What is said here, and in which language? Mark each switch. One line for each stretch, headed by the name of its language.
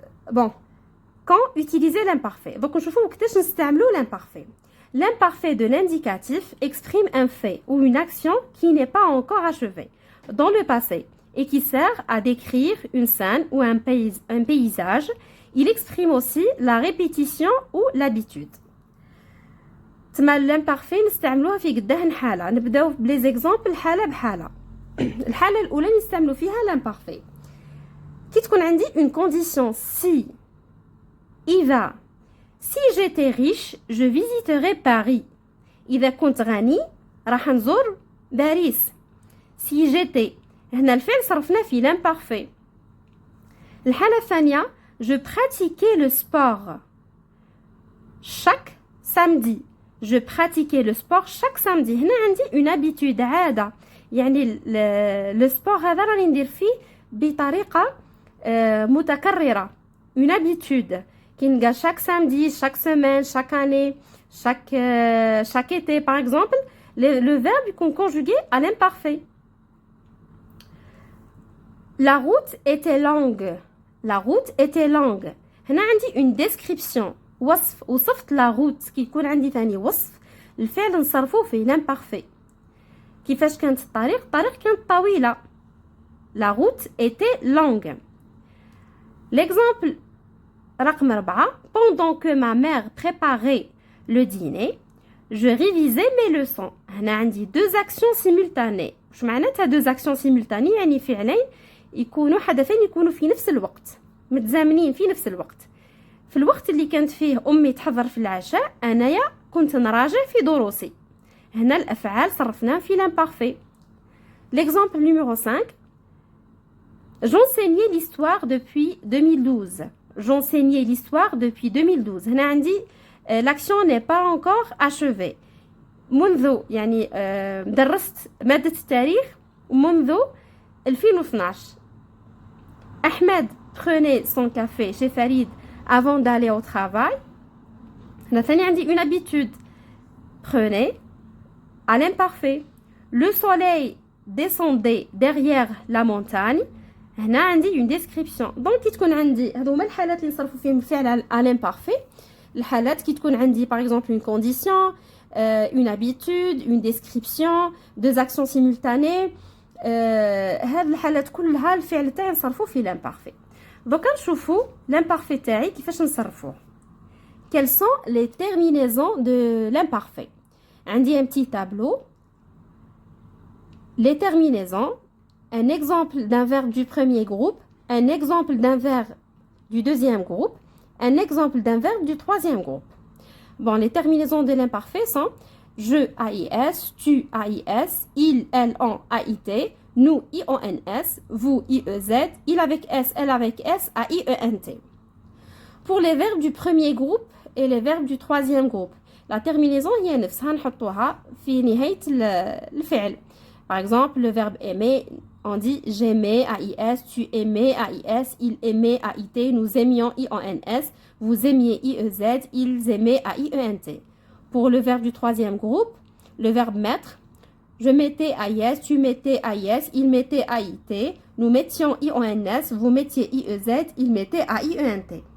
French: Bon, quand utiliser l'imparfait.
Arabic: Donc نشوفو وقتاش نستعملو l'imparfait.
French: L'imparfait de l'indicatif exprime un fait ou une action qui n'est pas encore achevée dans le passé et qui sert à décrire une scène ou un paysage. Il exprime aussi la répétition ou l'habitude.
Arabic: l'imparfait نستعملوها في قداه حالة. نبداو بلي زيكزامبل حالة بحالة. الحالة الأولى نستعملو فيها l'imparfait. كي تكون عندي
French: une condition si
Arabic: إذا
French: Si j'étais riche, je visiterais Paris.
Arabic: إذا كنت غني راح نزور باريس.
French: Si j'étais
Arabic: هنا الفعل صرفنا في l'imparfait. الحالة الثانية
French: je pratiquais le sport chaque samedi. Je pratiquais le sport chaque samedi.
Arabic: هنا عندي
French: une habitude
Arabic: عادة. يعني le sport هذا راني ندير فيه بطريقة متكررة.
French: Une habitude. Chaque samedi, chaque semaine, chaque année, chaque été, par exemple, le verbe est conjugué à l'imparfait. La route était longue. La route était longue.
Arabic: هنا عندي
French: une description.
Arabic: وصفت la route كي يكون عندي ثاني وصف الفعل نصرفوه في l'imparfait. كيفاش كانت الطريق؟ الطريق كانت طويلة.
French: La route était longue. L'exemple
Arabic: رقم
French: 4. Pendant que ma mère préparait le dîner, je révisais mes leçons.
Arabic: هنا عندي
French: deux actions simultanées.
Arabic: واش معناتها
French: deux actions simultanées؟
Arabic: يعني فعلين يكونوا حدثين يكونوا في نفس الوقت متزامنين في نفس الوقت. في الوقت اللي كانت فيه أمي تحضر في العشاء أنايا كنت نراجع في دروسي. هنا الأفعال صرفناها في l'imparfait.
French: L'exemple numéro 5. J'enseignais l'histoire depuis 2012. J'enseignais l'histoire depuis 2012.
Arabic: هنا عندي
French: l'action n'est pas encore achevée.
Arabic: منذ يعني درست مادة التاريخ منذ 2012.
French: Ahmed prenait son café chez Farid avant d'aller au travail.
Arabic: هنا ثاني عندي
French: une habitude. Prenez à l'imparfait. Le soleil descendait derrière la montagne.
Arabic: هنا عندي
French: une description.
Arabic: دونك كي تكون عندي هادو هما الحالات اللي نصرفوا فيهم الفعل
French: à l'imparfait.
Arabic: الحالات كي تكون عندي
French: par exemple une condition, une habitude, une description, deux actions simultanées.
Arabic: هاد الحالات كلها الفعل تاعي نصرفوه في l'imparfait. دوكا نشوفوا l'imparfait تاعي كيفاش نصرفوه.
French: Quelles sont les terminaisons de l'imparfait?
Arabic: عندي
French: un petit tableau. Les terminaisons. Un exemple d'un verbe du premier groupe, un exemple d'un verbe du deuxième groupe, un exemple d'un verbe du troisième groupe. Bon, les terminaisons de l'imparfait sont je, AIS, tu, AIS, il, elle, on, AIT, nous, IONS, vous, IEZ, il avec S, elle avec S, AIENT. Pour les verbes du premier groupe et les verbes du troisième groupe. La terminaison
Arabic: هي نفسها نحطوها في نهاية الفعل.
French: Par exemple, le verbe aimer, on dit j'aimais, AIS, tu aimais, AIS, il aimait, AIT, nous aimions, IONS, vous aimiez, IEZ, ils aimaient, AIENT. Pour le verbe du troisième groupe, le verbe mettre, je mettais AIS, tu mettais AIS, il mettait AIT, nous mettions IONS, vous mettiez IEZ, il mettait AIENT.